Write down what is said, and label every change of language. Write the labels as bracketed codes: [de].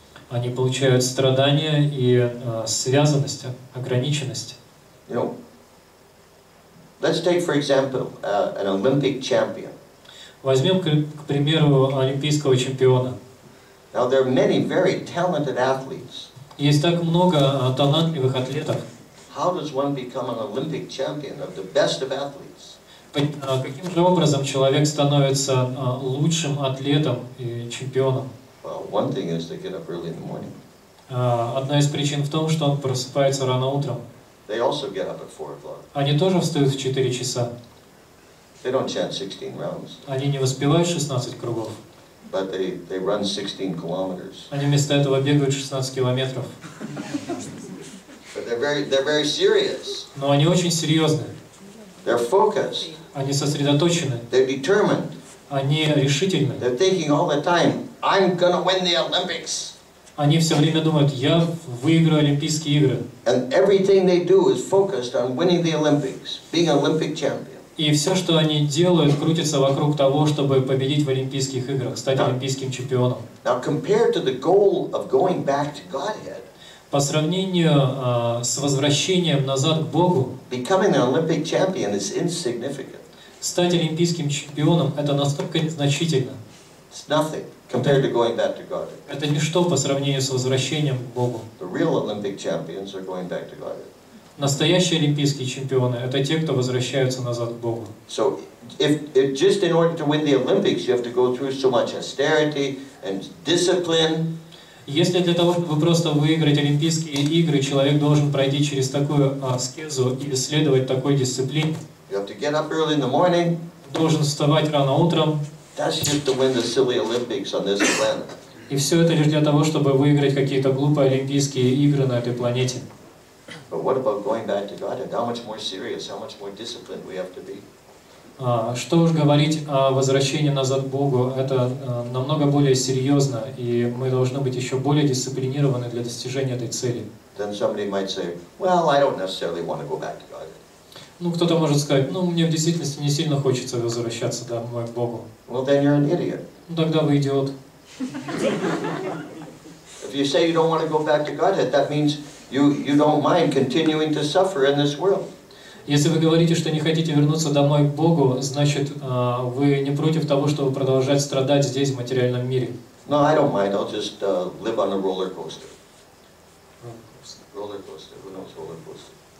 [ru] Они получают страдания и связанность, ограниченность. [en] Let's take, for example, an Olympic champion. [ru] Возьмем, к примеру, олимпийского чемпиона. [en] Now there are many very talented athletes. [ru] Есть так много талантливых атлетов. [en] How does one become an Olympic champion of the best of athletes? [ru] Каким же образом человек становится лучшим атлетом и чемпионом? [en] Well, one thing is to get up early in the morning. [ru] Одна из причин в том, что он просыпается рано утром. [en] They also get up at 4 o'clock. [ru] Они тоже встают в 4 часа. [en] They don't chant 16 rounds. [ru] Они не воспевают 16 кругов. [en] But they run 16 kilometers. [ru] Они вместо этого бегают 16 километров. [en] But they're very serious. [ru] Но они очень серьезны. [en] They're focused. [ru] Они сосредоточены. [en] They're determined. [ru] Они решительны. [en] They're thinking all the time, I'm gonna win the Olympics. [ru] Они все время думают, я выиграю Олимпийские игры. [en] And everything they do is focused on winning the Olympics, being an Olympic champion. [ru] И все, что они делают, крутится вокруг того, чтобы победить в Олимпийских играх, стать олимпийским чемпионом. [en] Now compared to the goal of going back to Godhead, [ru] По сравнению с возвращением назад к Богу, [en] becoming an Olympic champion is insignificant. [ru] стать олимпийским чемпионом — это настолько незначительно. [en] It's nothing compared to going back to God. [ru] Это ничто по сравнению с возвращением к Богу. [en] The real Olympic champions are going back to God. [ru] Настоящие олимпийские чемпионы — это те, кто возвращаются назад к Богу. [en] So, if just in order to win the Olympics, you have to go through so much austerity and discipline. [ru] Если для того, чтобы просто выиграть Олимпийские игры, человек должен пройти через такую аскезу или следовать такой дисциплине, [en] You have to get up early in the morning. [ru] должен вставать рано утром, [en] That's just to win the silly Olympics on this planet. [ru] и все это лишь для того, чтобы выиграть какие-то глупые Олимпийские игры на этой планете. [en] But what about going back to God? And how much more serious, how much more disciplined we have to be? [ru] Что уж говорить о возвращении назад к Богу, это намного более серьезно, и мы должны быть еще более дисциплинированы для достижения этой цели. [en] Then somebody might say, well, I don't necessarily want to go back to God. [ru] Ну, кто-то может сказать, ну, мне в действительности не сильно хочется возвращаться домой к Богу. [en] Well, then you're an idiot. [ru] Ну, тогда вы идиот. [en] If you say you don't want to go back to Godhead, that means you don't mind continuing to suffer in this world. [ru] Если вы говорите, что не хотите вернуться домой к Богу, значит, вы не против того, чтобы продолжать страдать здесь, в материальном мире. [en] No, I don't mind. I'll just live on a roller coaster. Roller coaster. Who knows roller coaster?